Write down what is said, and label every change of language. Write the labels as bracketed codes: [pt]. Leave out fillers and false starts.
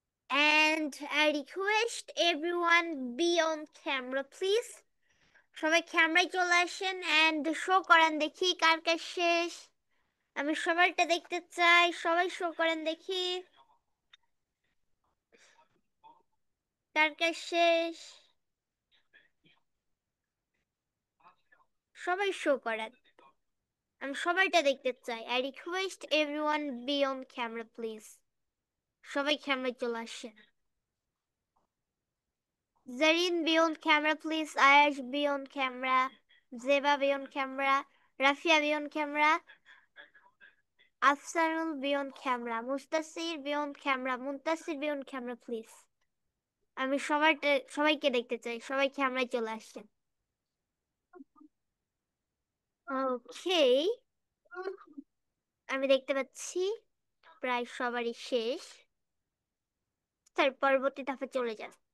[en] And I request everyone be on camera, please. [bn] সবাই ক্যামেরায় চলে আসেন and শো করেন দেখি কার কার শেষ। আমি সবারটা দেখতে চাই, সবাই শো করেন দেখি কার কার শেষ। সবাই শো করেন, আমি সবাইটা দেখতে চাই। [en] I request everyone be on camera, please. [bn] সবাই ক্যামেরায় চলে আসেন। [en] Zareen be on camera, please. Ayash be on camera. Zeba be on camera. Rafia be on camera. Afsanul be on camera. Mustasir be on camera. Muntasir be on camera, please. [bn] আমি সবাইকে দেখতে চাই, সবাই ক্যামেরায় চলে আসছেন। ওকে, আমি দেখতে পাচ্ছি প্রায় সবারই শেষ। স্যার পরবর্তী ধাপে চলে যান।